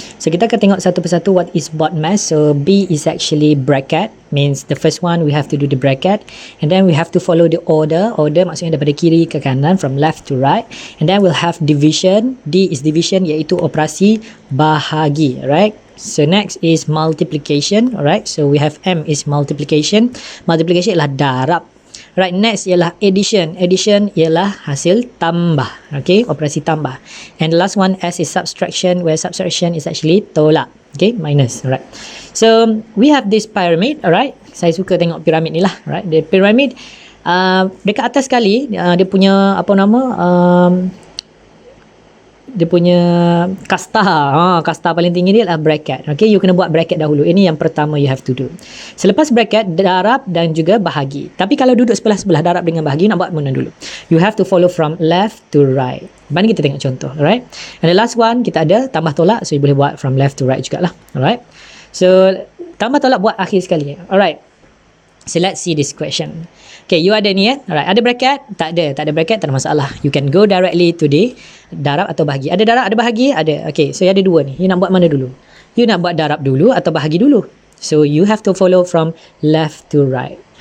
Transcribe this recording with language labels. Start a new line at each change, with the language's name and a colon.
Malay: So kita akan tengok satu persatu
English: what is BODMAS. So B is actually bracket, means the first one we have to do the bracket, and then we have to follow the order. Order
Malay: maksudnya daripada kiri ke kanan,
English: from left to right, and then we'll have division. D is division,
Malay: iaitu operasi bahagi,
English: right? So next is multiplication, alright. So we have M is multiplication. Multiplication
Malay: ialah darab.
English: Right, next ialah addition.
Malay: Addition ialah hasil tambah. Okay, operasi tambah.
English: And the last one S is subtraction, where subtraction is actually tolak. Okay, minus. Alright. So we have this pyramid, alright.
Malay: Saya suka tengok piramid ni lah, alright.
English: The pyramid
Malay: dekat atas sekali dia punya apa nama? Dia punya kasta, kasta paling tinggi dia adalah bracket. Okay, you kena buat bracket dahulu. Ini yang pertama
English: you have to do.
Malay: Selepas bracket, darab dan juga bahagi. Tapi kalau duduk sebelah-sebelah darab dengan bahagi, nak buat mana dulu?
English: You have to follow from left to right.
Malay: Mari kita tengok contoh,
English: alright? And the last one,
Malay: kita ada tambah tolak,
English: so you
Malay: boleh buat
English: from left to right jugalah, alright? So,
Malay: tambah tolak buat akhir sekali,
English: alright? So let's see this question.
Malay: Okay, you ada ni alright, ada bracket? Tak ada bracket, tak ada masalah.
English: You can go directly to the
Malay: darab atau bahagi. Ada darab, ada bahagi? Ada. Okay, so ada dua ni. You nak buat mana dulu? You nak buat darab dulu atau bahagi dulu?
English: So you have to follow from left to right.